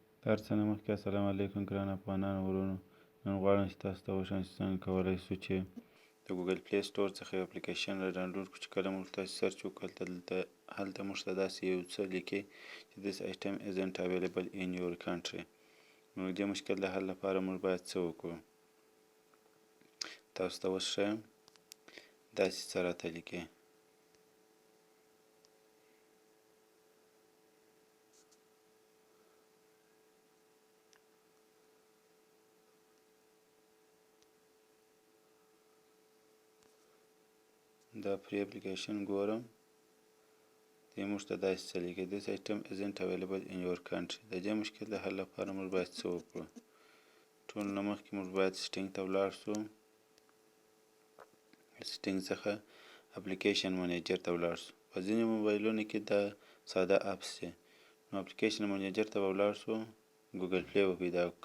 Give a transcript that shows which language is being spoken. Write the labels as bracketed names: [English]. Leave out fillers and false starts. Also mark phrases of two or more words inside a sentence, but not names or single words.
[Pashto] هر څه نه مخکې السلام علیکم ګران افغانانو ورونو. نن غواړم چې تاسو ته وښیم چې څنګه کولی شو چې د ګوګل پلی سټور څخه یو اپلیکیشن را ډاونلوډ کړو. چې کله موږ تاسو سرچ وکړو هلته موږ ته داسې یو څه لیکي چې [English] this item isn't available in your country. [Pashto] نو د دې مشکل د حل لپاره موږ باید څه وکړو؟ تاسو ته اوس ښیم داسې څه راته لیکي. دا پری اپلیکیشن ګورم دې موږ ته داسې څه لیکي [English] this item isn't available in your country. [Pashto] د دې مشکل د حل لپاره موږ باید څه وکړو؟ ټول نه مخکې موږ باید سیټینګ ته ولاړ شو. سیټینګ څخه [English] application manager [Pashto] ته ولاړ شو. په ځینې موبایلونو کې دا ساده اپس دي. نو [English] application manager [Pashto] ته به ولاړ شو، ګوګل پلی به پیدا کړو.